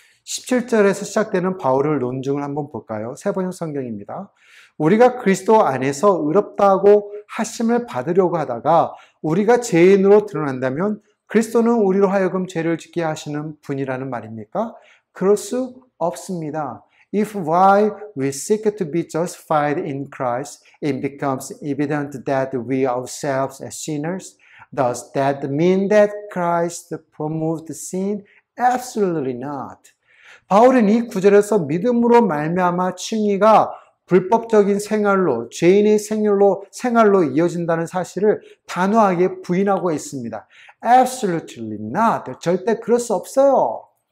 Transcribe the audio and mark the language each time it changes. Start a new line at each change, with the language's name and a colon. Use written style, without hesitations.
Korean: 17절에서 시작되는 바울의 논증을 한번 볼까요? 세번역 성경입니다. 우리가 그리스도 안에서 의롭다고 하심을 받으려고 하다가 우리가 죄인으로 드러난다면 그리스도는 우리로 하여금 죄를 짓게 하시는 분이라는 말입니까? 그럴 수 없습니다.
English: If while we seek to be justified in Christ, it becomes evident that we ourselves as sinners, does that mean that Christ removed sin? Absolutely not.
Korean: 바울은 이 구절에서 믿음으로 말미암아 칭의가 불법적인 생활로, 죄인의 생활로 이어진다는 사실을 단호하게 부인하고 있습니다.
English: Absolutely not.
Korean: 절대 그럴 수 없어요.